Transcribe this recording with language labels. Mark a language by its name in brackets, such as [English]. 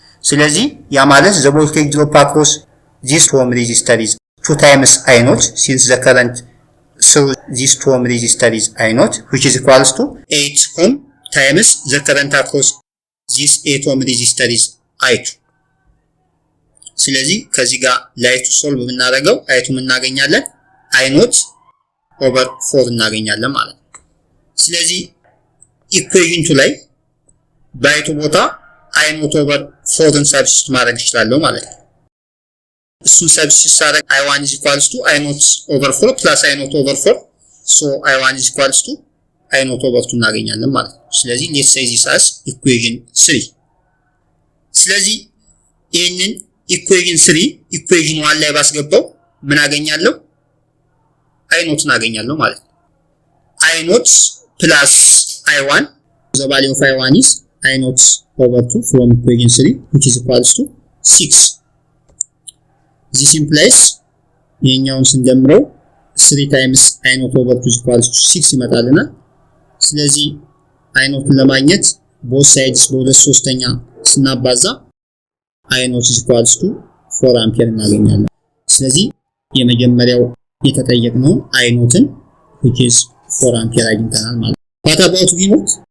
[Amharic] ስለዚህ ያ ማለት [English] the voltage drop across this 2 ohm resistor is 2 times I0 since the current through this 2 ohm resistor is I0 which is equals to 8 ohm times the current across this 8 ohm resistor is I2. [Amharic] ስለዚህ ከዚህ ጋር ላይቱ ሶልቭ ብናደርገው አይቱ ምን እናገኛለን? አይ ኖት ኦቨር 4 እናገኛለን ማለት ነው። ስለዚህ ኢኩዌሽን 2 ላይ በአይቱ ቦታ አይ ኖት ኦቨር 4ን ሰብስቲቱት ማድረግ ይችላል ማለት ነው። እሱን ሰብስቲቱት ሳደርግ [English] i1 is equals to i not over 4 plus i not over 4 so i1 is equals to i not over 2 [Amharic] እናገኛለን ማለት ነው። ስለዚህ [English] let's say this as equation 3። [Amharic] ስለዚህ ይሄንን [English] equation 3 equation 1 [Amharic] ላይ ባስገባው ምን አገኛለሁ? [English] i not [Amharic] እናገኛለሁ ማለት ነው። [English] i not plus i1 the value of i1 is i not over 2 from equation 3 which is equals to 6. this implies [Amharic] ይሄኛውን ስንደምረው [English] 3 times i not over 2 is equals to 6 [Amharic] ይመጣልናል። ስለዚህ [English] i not [Amharic] ለማግኘት [English] both sides [Amharic] በሁለት ሶስተኛ ስናባዛ [English] i not is equals to 4 [Amharic] አምፒር እናገኛለን። ስለዚህ የመጀመሪያው የተጠየቅነው [English] i not-ን which is 4 አምፒር [Amharic] አግኝተናል ማለት ነው። [English] what about v not?